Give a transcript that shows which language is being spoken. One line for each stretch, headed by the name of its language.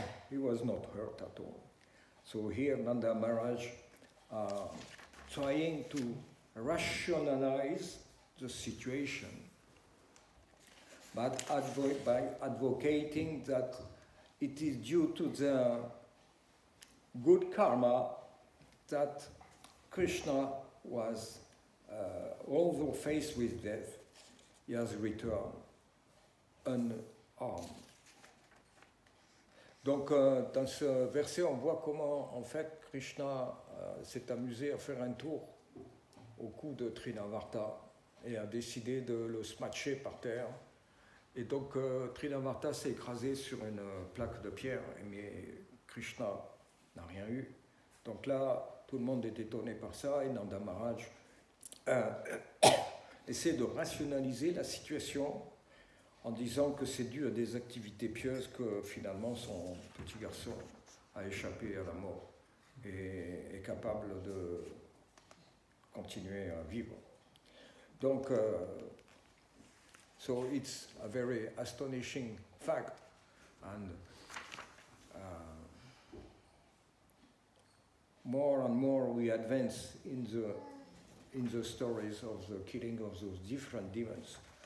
English: He was not hurt at all. So here Nanda Maharaj trying to rationalize the situation, but by advocating that it is due to the good karma that Krishna was, although faced with death, he has returned unarmed.
French: Donc, dans ce verset, on voit comment, en fait, Krishna s'est amusé à faire un tour au cou de Trinavarta et a décidé de le smatcher par terre. Et donc, Trinavarta s'est écrasé sur une plaque de pierre, mais Krishna n'a rien eu. Donc là, tout le monde est étonné par ça, et Nanda Maharaj essaie de rationaliser la situation en disant que c'est dû à des activités pieuses que finalement son petit garçon a échappé à la mort et est capable de continuer à vivre.
English: Donc, so it's a very astonishing fact, and more and more we advance in the stories of the killing of those different demons.